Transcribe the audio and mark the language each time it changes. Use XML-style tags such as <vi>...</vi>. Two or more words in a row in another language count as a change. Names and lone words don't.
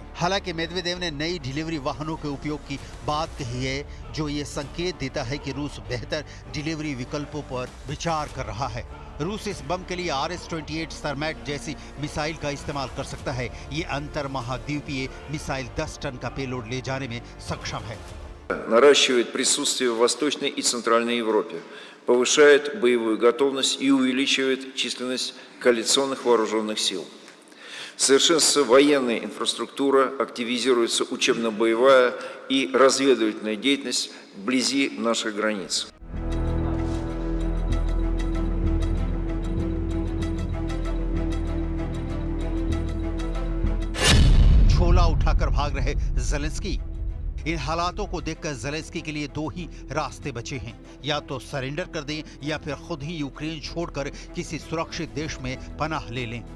<hi>हालांकि मेदवेदेव ने नई डिलीवरी वाहनों के उपयोग की बात कही है, जो ये संकेत देता है कि रूस बेहतर डिलीवरी विकल्पों पर विचार कर रहा है। रूस इस बम के लिए RS-28 सरमैट जैसी मिसाइल का इस्तेमाल कर सकता है। ये अंतर महाद्वीपीय मिसाइल 10 टन का पेलोड ले जाने में सक्षम है।</hi> <ru>Наращивает присутствие в Восточной и Центральной Европе, повышает боевую готовность и увеличивает численность коалиционных вооруженных сил. Совершенствуется военная инфраструктура, активизируется учебно-боевая и разведывательная деятельность вблизи наших границ.</ru> <hi>झोला उठाकर भाग रहे ज़ेलेंस्की। इन हालातों को देखकर ज़ेलेंस्की के लिए दो ही रास्ते बचे हैं, या तो सरेंडर कर दें या फिर खुद ही यूक्रेन छोड़कर किसी सुरक्षित देश में पनाह ले लें।</hi>